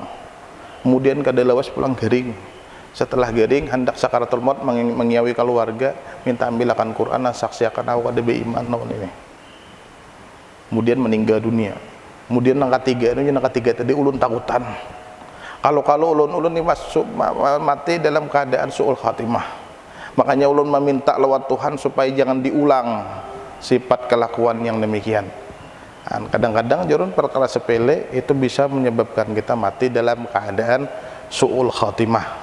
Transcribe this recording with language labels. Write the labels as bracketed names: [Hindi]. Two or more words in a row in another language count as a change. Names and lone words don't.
[Banjar] Kemudian kada lawas pulang garing. Setelah garing hendak [Arabic] سكرات الموت [Banjar] mengiawi keluarga, minta ambilakan Quran, saksiakan aku kada beiman naon ini. [Indonesian] Kemudian meninggal dunia. Kemudian yang ketiga tadi ulun takutan. Kalau ulun ini mati dalam keadaan [Arabic] سوء الخاتمة. [Indonesian] Makanya ulun meminta lewat Tuhan supaya jangan diulang sifat kelakuan yang demikian. Kadang-kadang jarun perkara sepele itu bisa menyebabkan kita mati dalam keadaan [Arabic] سوء الخاتمة.